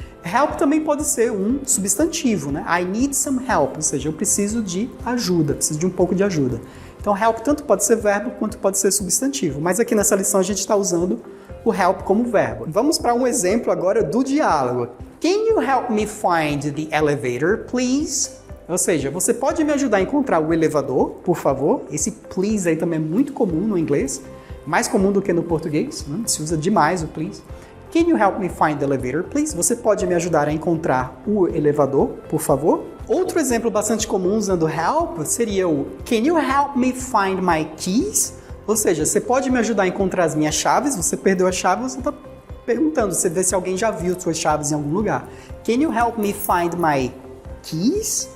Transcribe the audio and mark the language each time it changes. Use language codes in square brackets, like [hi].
[pt] Help também pode ser um substantivo, né? [en] I need some help, [pt] ou seja, eu preciso de ajuda, preciso de um pouco de ajuda. Então, help tanto pode ser verbo quanto pode ser substantivo. Mas aqui nessa lição a gente está usando o help como verbo. Vamos para um exemplo agora do diálogo. [en] Can you help me find the elevator, please? [pt] Ou seja, você pode me ajudar a encontrar o elevador, por favor? Esse please aí também é muito comum no inglês, mais comum do que no português, né? Se usa demais o please. [en] Can you help me find the elevator, please? [pt] Você pode me ajudar a encontrar o elevador, por favor? Outro exemplo bastante comum usando help seria o [en] Can you help me find my keys? [pt] Ou seja, você pode me ajudar a encontrar as minhas chaves? Você perdeu a chave, você está perguntando, você vê se alguém já viu suas chaves em algum lugar. [en] Can you help me find my keys?